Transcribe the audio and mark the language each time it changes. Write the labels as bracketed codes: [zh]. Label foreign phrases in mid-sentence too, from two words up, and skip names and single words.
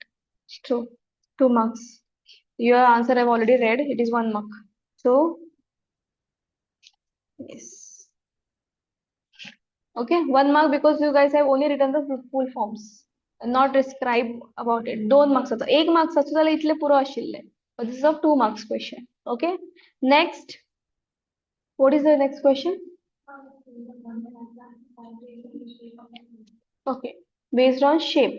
[en] True. 2 marks. Your answer I've already read. It is 1 mark. So yes. Okay, 1 mark because you guys have only written the full forms, not describe about it. [mr] 2 marks होता. 1 mark असतो त्याला इथले [kok] पुरो आशिल्ले. [en] But this is a 2 marks question. Okay. Next, what is the next question? Okay, based on shape.